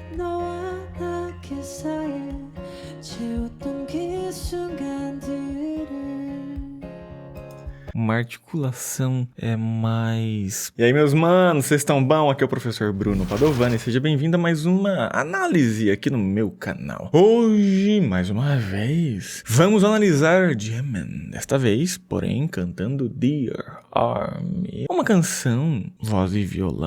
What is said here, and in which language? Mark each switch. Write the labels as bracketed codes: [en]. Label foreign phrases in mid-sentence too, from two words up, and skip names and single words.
[ko] 너와 나 그 사이에 채웠던 그 순간들을. [pt] Uma articulação é mais... E aí, meus manos, vocês estão bom? Aqui é o professor Bruno Padovani, seja bem-vindo a mais uma análise aqui no meu canal. Hoje, mais uma vez, vamos analisar Jimin, desta vez, porém, cantando Dear Army, uma canção, voz e violão.